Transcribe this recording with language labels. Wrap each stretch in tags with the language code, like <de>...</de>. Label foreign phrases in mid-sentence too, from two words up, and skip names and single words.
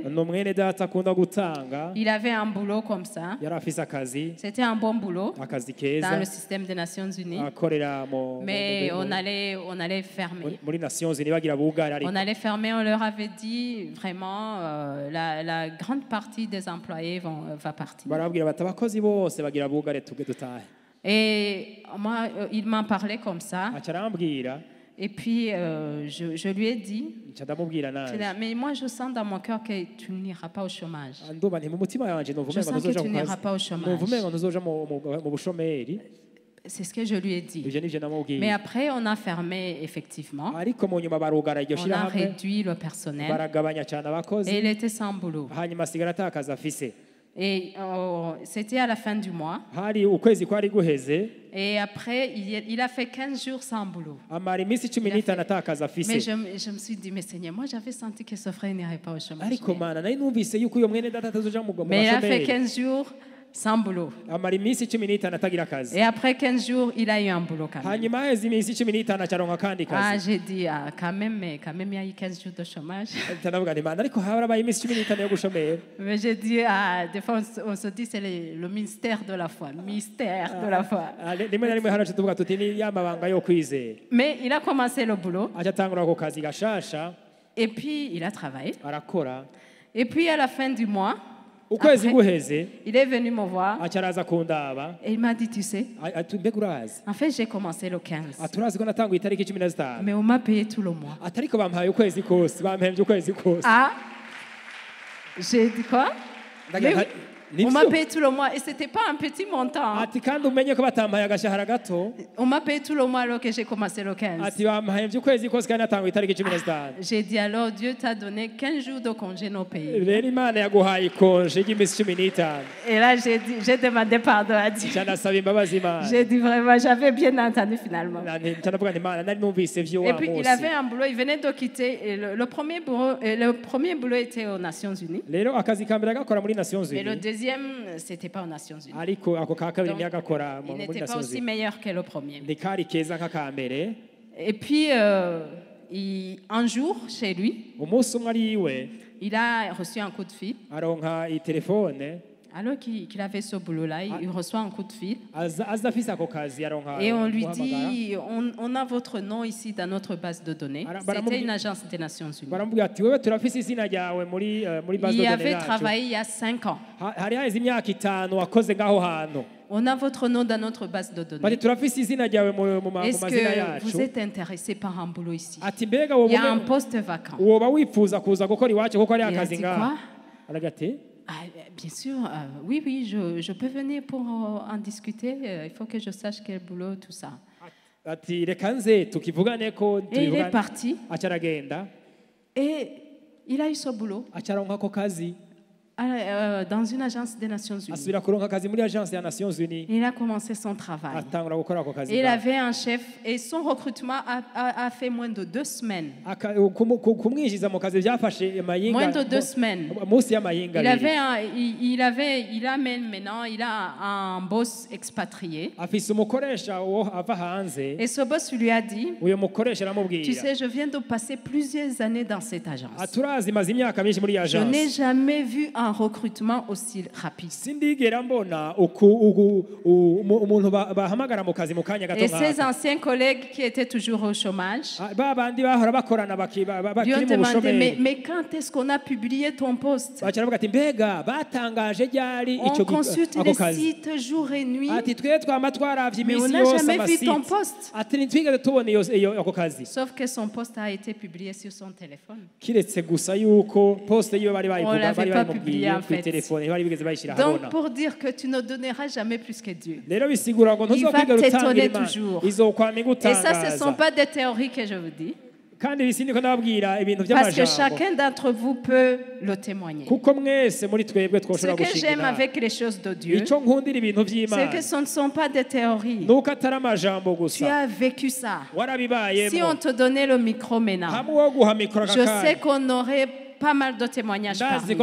<rn>ni umwene data akunda gutanga</rn> <fr>Il avait un boulot comme ça.</fr> <rn>yari afise akazi</rn> <fr>C'était un bon boulot</fr> <rn>akazi</rn> <fr>dans</fr> <rn>keza</rn> <fr>le système des Nations Unies.</fr> <rn>akorera</rn> <fr>Mais on allait fermer.</fr> <rn>muri nations unies bagira bugara ariko</rn> <fr>On allait fermer, on leur avait dit vraiment la grande partie des employés va partir.</fr> <rn>barabwira bati abakozi bose bagira bugare tuge dutahe</rn> <fr>Et moi, il m'en parlait comme ça.</fr> <rn>aca arambwira</rn> <fr>Et puis, je lui ai dit,</fr> <rn>nca ndamubwira</rn> <fr>je dis,</fr> <rn>naje</rn> <fr>mais moi, je sens dans mon cœur que tu n'iras pas au chômage.</fr> <rn>nduba nti mu mutima wanje numva</rn> <fr>Je</fr> <rn>umengo</rn> <fr>sens que</fr> <rn>ntuzoja</rn> <fr>tu</fr> <rn>ku</rn> <fr>n'iras</fr> <rn>kazi</rn> <fr>pas au chômage.</fr> <rn>numva umengo ntuzoja mu bushomeri</rn> <fr>C'est ce que je lui ai dit.</fr> <rn>ivyo nivyo</rn> <fr>Mais</fr> <rn>namubwiye</rn> <fr>après, on a fermé, effectivement.</fr> <rn>ariko mu nyuma barugara iryo</rn> <fr>On a</fr> <rn>shirahamwe</rn> <fr>réduit le personnel.</fr> <rn>baragabanya cyane abakozi</rn> <fr>Et il était sans boulot.</fr> <rn>hanyuma asigara atakaza afise</rn> <fr>Et c'était à la fin du mois.</fr> <rn>hari ukwezi kwari guheze</rn> <fr>Et après, il a fait 15 jours sans boulot.</fr> <rn>amara iminsi 15 atakaza</rn> <fr>Mais</fr> <rn>afise</rn> <fr>je me suis dit, mais Seigneur, moi j'avais senti que ce frère n'irait pas au chômage.</fr> <rn>ariko mana nari numvise yuko uyo mwene data atazoja mu</rn> <fr>Mais il a fait</fr> <rn>bashomeri</rn> <fr>15 jours sans boulot.</fr> <rn>amara iminsi 15 atagira akazi</rn> <fr>Et après 15 jours, il a eu un boulot quand même.</fr> <rn>hanyuma haheze iminsi 15 acaronka akandi</rn> <fr>Ah,</fr> <rn>kazi</rn> <fr>j'ai dit, ah, quand même, il y a eu 15 jours de chômage. ndavuga nti mana ariko harabaye iminsi 15 yo gushomera Mais j'ai dit, ah, des fois, on se dit, c'est le mystère de la foi. Mystère de la foi.</fr> <rn>rimwe na rimwe hano tuvuga tuti ni yamabanga yo kwizera</rn> <fr>Mais il a commencé le boulot.</fr> <rn>aca atangura ako kazi gashasha</rn> <fr>Et puis, il a travaillé.</fr> <rn>arakora</rn> <fr>Et puis, à la fin du mois,</fr> <rn>ukwezi</rn> <fr>après,</fr> <rn>guheze</rn> <fr>il est venu me voir</fr> <rn>aca araza kundaba</rn> <fr>et il m'a dit, tu sais,</fr> <rn>ati mbega urazi</rn> <fr>en fait, j'ai commencé le 15.</fr> <rn>ati urazi ko natanguye itariki 15</rn> <fr>Mais on m'a payé tout le mois.</fr> <rn>ati ariko bampaye ukwezi kose bampembye ukwezi kose</rn> <fr>Ah, j'ai dit quoi?</fr> <rn>Ndagira</rn> <fr>Mais</fr> <rn>nti, "Ni</rn> <fr>on m'a</fr> <rn>vyo?"</rn> <fr>payé tout le mois et c'était pas un petit montant.</fr> <rn>ati kandi umenye ko batampaye agashahara gato</rn> <fr>On m'a payé tout le mois alors que j'ai commencé le 15.</fr> <rn>ati bampembye ukwezi kose kandi natanguye itariki 15</rn> <fr>J'ai dit alors, Dieu t'a donné 15 jours de congé non payés.</fr> <rn>rero imana yaguhaye ikonje ry'iminsi 15</rn> <fr>Et là, j'ai demandé pardon à Dieu.</fr> <rn>ca nasaba imbabazi imana</rn> <fr>J'ai dit vraiment, j'avais bien entendu finalement.</fr> <rn>ca ndavuga nti imana nari numvise vyo</rn> <fr>Et</fr> <rn>wa</rn> <fr>puis, il</fr> <rn>munsi</rn> <fr>avait un boulot, il venait de quitter. Et le premier boulot était aux Nations Unies.</fr> <rn>rero akazi ka mbere agakora muri Nations</rn> <fr>Mais le</fr> <rn>Unies</rn> <fr>deuxième, c'était pas aux Nations Unies.</fr> <rn>ariko ako ka kabiri</rn> <fr>Donc,</fr> <rn>ntiyagakora</rn> <fr>il</fr> <rn>muri</rn> <fr>n'était pas</fr> <rn>Nations</rn> <fr>aussi</fr> <rn>Unies</rn> <fr>meilleur que le premier.</fr> <rn>ntikari keza nk'aka mbere</rn> <fr>Et puis, un jour, chez lui,</fr> <rn>umunsi umwe ari iwe</rn> <fr>il a reçu un coup de fil.</fr> <rn>aronka itelefone</rn> <fr>Alors qu'il avait ce boulot-là, il reçoit un coup de fil.</fr> <rn>aza afise ako kazi aronka</rn> <fr>Et on lui</fr> <rn>guhamagara.</rn> <fr>dit, on a votre nom ici dans notre base de données. C'était une agence des Nations Unies.</fr> <rn>baramubwira ati wewe turafise izina ryawe muri base</rn> <fr>Il de y données avait</fr> <rn>yacu</rn> <fr>travaillé il y a 5 ans.</fr> <rn>hari haheze imyaka 5 wakoze ngaho hantu</rn> <fr>On a votre nom dans notre base de</fr> <rn>bati</rn> <fr>données.</fr> <rn>turafise izina ryawe mu</rn> <fr>Est-ce</fr> <rn>mazina</rn> <fr>que vous</fr> <rn>yacu</rn> <fr>êtes intéressé par un boulot ici?</fr> <rn>ati mbega</rn> <fr>Il y a un poste vacant.</fr> <rn>woba wifuza kuza gukora iwacu kuko ari</rn> <fr>Il a</fr> <rn>akazi</rn> <fr>dit</fr> <rn>ngaho</rn> <fr>quoi?</fr> <rn>aragira ati</rn> <fr>Ah, bien sûr, oui, je peux venir pour en discuter. Il faut que je sache quel boulot, tout ça.</fr> <rn>ati reka nze tukivugane ko</rn> <fr>Et il est parti</fr> <rn>aca aragenda</rn> <fr>et il a eu ce boulot</fr> <rn>aca aronka ako kazi</rn> <fr>dans une agence des Nations Unies.</fr> <rn>asubira kuronka akazi muri agence ya Nations Unies</rn> <fr>Il a commencé son travail.</fr> <rn>atangura gukora ako kazi</rn> <fr>Il</fr> <rn>ngaho.</rn> <fr>avait un chef et son recrutement a fait moins de 2 semaines.</fr> <rn>kumwinjiza mu kazi byafashe</rn> <fr>Moins de 2 semaines.</fr> <rn>munsi y'amahinga</rn> <fr>Il</fr> <rn>abiri</rn> <fr>il a maintenant, il a un boss expatrié.</fr> <rn>afise umukoresha wo ava hanze</rn> <fr>Et ce boss lui a dit,</fr> <rn>uyo mukoresha</rn> <fr>tu</fr> <rn>aramubwira</rn> <fr>sais, je viens de passer plusieurs années dans cette agence.</fr> <rn>aturazi maze imyaka myinshi muri iyi</rn> <fr>Je n'ai</fr> <rn>agence</rn> <fr>jamais vu un recrutement aussi rapide.</fr> <rn>sindigera mbona umuntu bahamagara mu kazi mu kanya gato</rn> <fr>Et ses</fr> <rn>nk'aka</rn> <fr>anciens collègues qui étaient toujours au chômage</fr> <rn>ba bandi bahora bakorana</rn> <fr>lui ont</fr> <rn>bakiri mu</rn> <fr>demandé,</fr> <rn>bushomeri</rn> <fr>mais quand est-ce qu'on a publié ton poste?</fr> <rn>baca baravuga ati mbega batangaje ryari</rn> <fr>On consulte</fr> <rn>ako</rn> <fr>les</fr> <rn>kazi</rn> <fr>sites jour et nuit,</fr> <rn>ati twe twama twaravye</rn> <fr>mais on</fr> <rn>iminsi</rn> <fr>n'a</fr> <rn>yose</rn> <fr>jamais vu ton</fr> <rn>amasite</rn> <fr>poste.</fr> <rn>ati ntitwigeze tubona ako kazi</rn> <fr>Sauf que son poste a été publié sur son téléphone.</fr> <rn>kiretse gusa yuko poste yiwe bari</rn> <fr>l'avait</fr> <rn>bari</rn> <fr>pas</fr> <rn>bayimubwiye</rn> <fr>publié, en</fr> <rn>kuri</rn> <fr>fait.</fr> <rn>telefone bari bigeze bayishira</rn> <fr>Donc,</fr> <rn>habona</rn> <fr>pour dire que tu ne donneras jamais plus que Dieu.</fr> <rn>rero bisigura ngo</rn> <fr>Il va</fr> <rn>ntuzokwigera utangira</rn> <fr>t'étonner</fr> <rn>imana</rn> <fr>toujours.</fr> <rn>izokwama</rn> <fr>Et ça, ce ne sont</fr> <rn>igutangaza</rn> <fr>pas des théories que je vous dis,</fr> <rn>kandi ibi sindiko ndababwira ibintu</rn> <fr>parce que</fr> <rn>by'amajambo</rn> <fr>chacun d'entre vous peut le témoigner.</fr> <rn>kuko mwese muri twebwe</rn> <fr>Ce</fr> <rn>twoshobora</rn> <fr>que</fr> <rn>gushinga</rn> <fr>j'aime</fr> <rn>inama.</rn> <fr>avec les choses de Dieu,</fr> <rn>icyo nkundira ibintu</rn> <fr>c'est</fr> <rn>by'imana</rn> <fr>que ce ne sont pas des théories.</fr> <rn>nuko atari amajambo</rn> <fr>Tu</fr> <rn>gusa</rn> <fr>as vécu ça. Si</fr> <rn>warabibayemo</rn> <fr>on te donnait le micro maintenant,</fr> <rn>hamwe wo guha mikoro</rn> <fr>je sais</fr> <rn>akakanya</rn> <fr>qu'on aurait pas mal de témoignages</fr> <rn>ndazi</rn> <fr>parmi</fr>